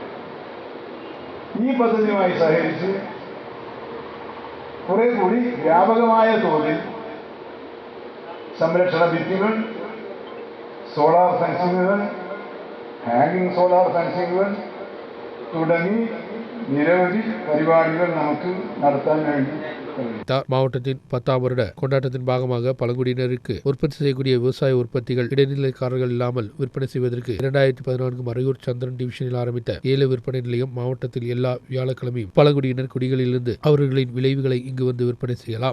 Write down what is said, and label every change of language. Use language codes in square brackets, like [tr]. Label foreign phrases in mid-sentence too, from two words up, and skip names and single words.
[ml] ഈ പദ്ധതിയുമായി സഹകരിച്ച് കുറെ കൂടി വ്യാപകമായ തോതിൽ സംരക്ഷണ ഭിത്തികൾ, [en] solar fencings, hanging solar fencings [ml] തുടങ്ങി നിരവധി പരിപാടികൾ നമുക്ക് നടത്താൻ വേണ്ടി [ta] மாவட்டத்தின் 10ஆம் வருட கொண்டாட்டத்தின் பாகமாக பழங்குடியினருக்கு உற்பத்தி செய்யக்கூடிய விவசாய உற்பத்திகள் இடைநிலைக்காரர்கள் இல்லாமல் விற்பனை செய்வதற்கு 2014 மறையூர் சந்திரன் டிவிஷனில் ஆரம்பித்த 7 விற்பனை நிலையம் மாவட்டத்தில் எல்லா வியாழக்கிழமையும் பழங்குடியினர் குடிகளிலிருந்து அவர்களின் விளைவுகளை இங்கு வந்து விற்பனை செய்யலாம்.